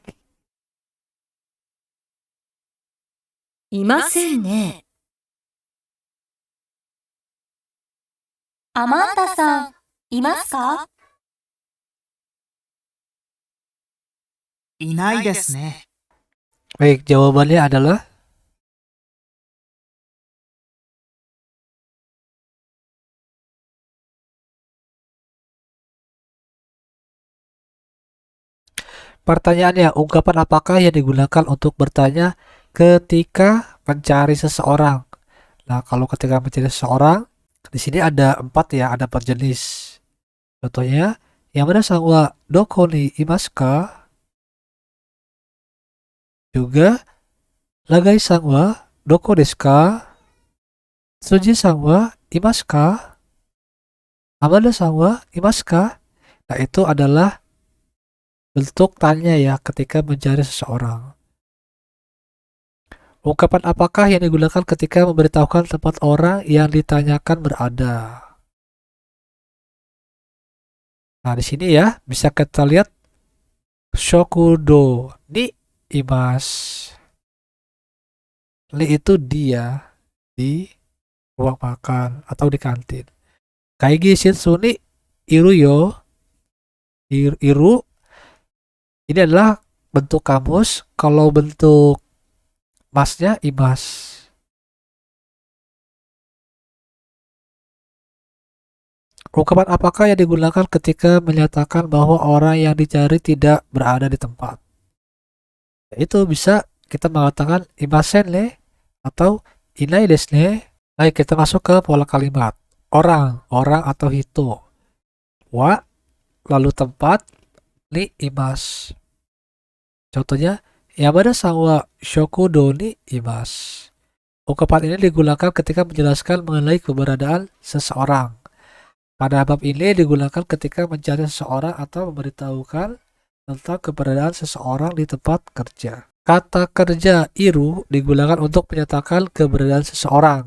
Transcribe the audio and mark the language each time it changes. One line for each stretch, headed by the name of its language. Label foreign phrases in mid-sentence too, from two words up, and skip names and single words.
Japanese: いませんね。アマンダさん、いますか？いないですね。
Indonesian: Baik, jawabannya adalah pertanyaannya, ungkapan apakah yang digunakan untuk bertanya ketika mencari seseorang? Nah, kalau ketika mencari seseorang, di sini ada 4 ya, ada 4 jenis. Contohnya,
Japanese: 山田さんはどこにいますか? Juga, 永井さんはどこですか? 辻さんはいますか? アマダさんはいますか?
Indonesian: Nah, itu adalah bentuk tanya ya ketika mencari seseorang. Ungkapan apakah yang digunakan ketika memberitahukan tempat orang yang ditanyakan berada? Nah, di sini ya bisa kita lihat
Japanese: 食堂にいます.
Indonesian: Ni itu dia di ruang makan atau di kantin.
Japanese: 会議室にいるよ.
Indonesian: Iru ini adalah bentuk kamus. Kalau bentuk masnya imas. Ungkapan apakah yang digunakan ketika menyatakan bahwa orang yang dicari tidak berada di tempat? Itu bisa kita mengatakan
Japanese: いませんね
Indonesian: atau
Japanese: いないですね.
Indonesian: Baik, kita masuk ke pola kalimat. Orang atau hito. Wa lalu tempat
Japanese: にいます.
Indonesian: Contohnya,
Japanese: 山田さんは食堂にいます.
Indonesian: Ungkapan ini digunakan ketika menjelaskan mengenai keberadaan seseorang. Pada bab ini digunakan ketika mencari seseorang atau memberitahukan tentang keberadaan seseorang di tempat kerja. Kata kerja iru digunakan untuk menyatakan keberadaan seseorang.